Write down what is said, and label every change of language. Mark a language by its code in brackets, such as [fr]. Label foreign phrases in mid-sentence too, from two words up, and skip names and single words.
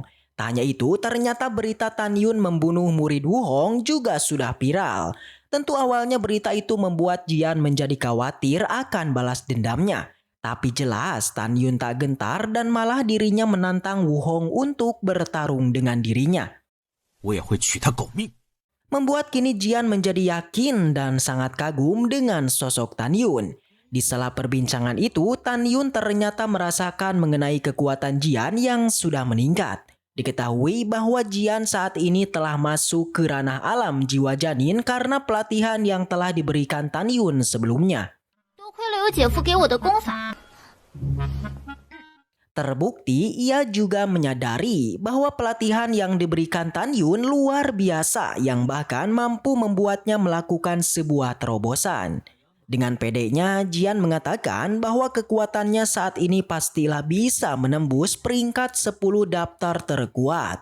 [id] Tanya itu ternyata berita Tan Yun membunuh murid Wu Hong juga sudah viral. Tentu awalnya berita itu membuat Jian menjadi khawatir akan balas dendamnya. Tapi jelas Tan Yun tak gentar dan malah dirinya menantang Wu Hong untuk bertarung dengan dirinya. [zh] 我也会取他狗命。 [id] Membuat kini Jian menjadi yakin dan sangat kagum dengan sosok Tan Yun. Di sela perbincangan itu, Tan Yun ternyata merasakan mengenai kekuatan Jian yang sudah meningkat. Diketahui bahwa Jian saat ini telah masuk ke ranah alam jiwa janin karena pelatihan yang telah diberikan Tan Yun sebelumnya. [zh] 多亏了有姐夫给我的功法。 [id] Terbukti ia juga menyadari bahwa pelatihan yang diberikan Tan Yun luar biasa yang bahkan mampu membuatnya melakukan sebuah terobosan. Dengan pedenya, Jian mengatakan bahwa kekuatannya saat ini pastilah bisa menembus peringkat 10 daftar terkuat.